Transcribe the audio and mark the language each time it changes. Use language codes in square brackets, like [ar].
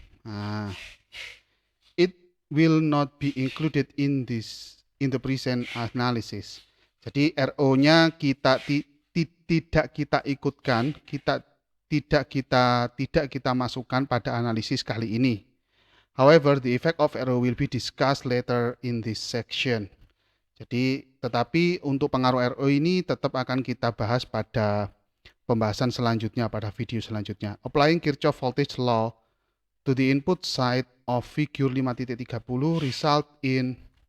[en] Nah, it will not be included in the present analysis. [id] Jadi RO-nya tidak kita ikutkan, tidak kita masukkan pada analisis kali ini. [en] However, the effect of RO will be discussed later in this section. [id] Jadi, tetapi untuk pengaruh RO ini tetap akan kita bahas pada pembahasan selanjutnya, pada video selanjutnya. [en] Applying Kirchhoff voltage law to the input side of figure 5.30 result in.